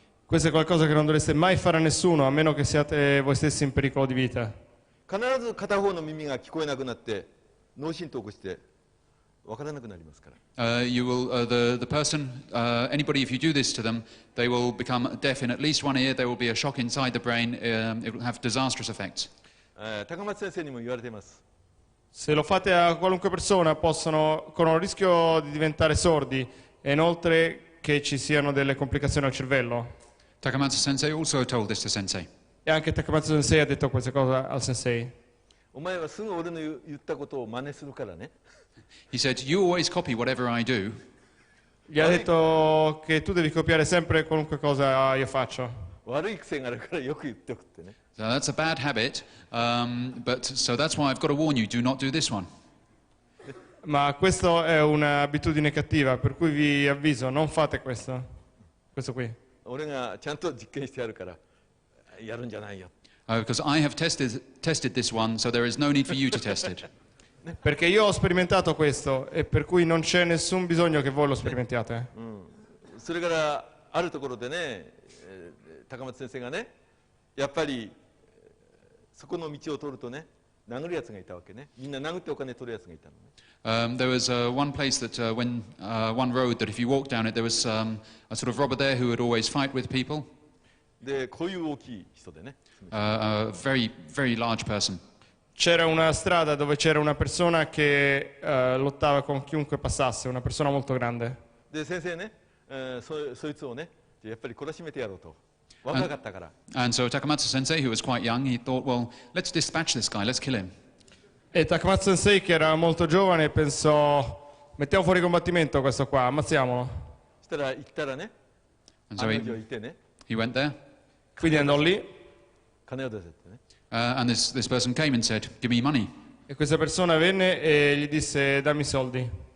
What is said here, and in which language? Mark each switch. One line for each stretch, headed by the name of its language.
Italian: Questo è qualcosa che non dovreste mai fare a nessuno a meno che siate voi stessi in pericolo di vita.
Japanese: 必ず片方の耳が聞こえなくなって脳震盪を起こして分からなくなりますから。
English: You will, the person, anybody, if you do this to them, they will become deaf in at least one ear. There will be a shock inside the brain. It will have disastrous effects.
Japanese: 高松先生にも言われています。
Italian: Se lo fate a qualunque persona corrono il rischio di diventare sordi e inoltre che ci siano delle complicazioni al cervello.
English: Takamatsu Sensei also told this to Sensei.
Italian: E anche Takamatsu Sensei ha detto questa cosa al Sensei.
Japanese: お前はすぐ俺の言ったことを真似するからね。
English: He said, you always copy whatever I do.
Italian: Gli ha detto che tu devi copiare sempre qualunque cosa io faccio.
Japanese: 悪い癖があるからよく言っておくってね。
English: So that's a bad habit, so that's why I've got to warn you, do not do this one.
Italian: Ma questa è un'abitudine cattiva, per cui vi avviso, non fate questo qui.
Japanese: 俺がちゃんと実験してやるからやるんじゃないよ。
English: Because I have tested this one, so there is no need for you to test it.
Italian: Perché io ho sperimentato questo e per cui non c'è nessun bisogno che voi lo sperimentiate.
Japanese: それからあるところでね、高松先生がね、やっぱりそこの道を通るとね、殴るやつがいたわけね。みんな殴ってお金取るやつがいたのね。
English: There was one place that when one road that if you walked down it, there was a sort of robber there who would always fight with people.
Japanese: で、こういう大きい人でね。
English: A very, very large person.
Italian: C'era una strada dove c'era una persona che lottava con chiunque passasse, una persona molto grande.
Japanese: で、先生ね、そいつをね、やっぱり懲らしめてやろうと。若かったから。
English: And so Takamatsu Sensei, who was quite young, he thought, well, let's dispatch this guy, let's kill him.
Italian: E Takamatsu Sensei, che era molto giovane, pensò, mettiamo fuori combattimento questo qua, ammazziamolo.
Japanese: そしたら行ったらね、案の定いてね。
English: He went there.
Italian: Quindi andò lì.
Japanese: 金を出せってね。
English: And this person came and said, give me money.
Italian: E questa persona venne e gli disse, dammi soldi.